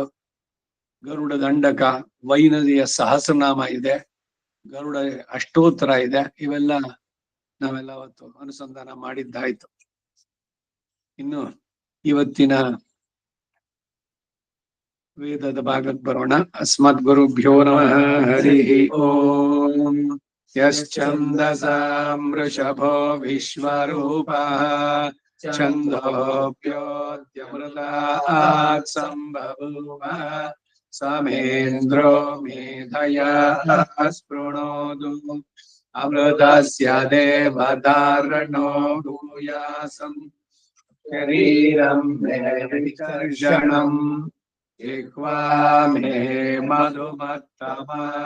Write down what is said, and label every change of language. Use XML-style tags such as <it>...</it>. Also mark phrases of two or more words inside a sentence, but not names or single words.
<kn>ಗರುಡ ದಂಡಕ, ವೈನದಿಯ ಸಹಸ್ರನಾಮ ಇದೆ, ಗರುಡ ಅಷ್ಟೋತ್ತರ ಇದೆ. ಇವೆಲ್ಲ ನಾವೆಲ್ಲ ಅವತ್ತು ಅನುಸಂಧಾನ ಮಾಡಿದ್ದಾಯ್ತು. ಇನ್ನು ಇವತ್ತಿನ ವೇದದ ಭಾಗಕ್ಕೆ ಬರೋಣ.</kn> <sa>अस्मद् गुरुभ्यो नमः। हरि ॐ. यश्छन्दसां वृषभो विश्वरूपः छन्दोभ्योद्यमृतात् सम्बभूव समेन्द्रो मेधया स्पृणोदु अमृतस्य देवधारणो भूयासं शरीरं मे विकर्षणं जिह्वा मे मधुमत्तमा</sa>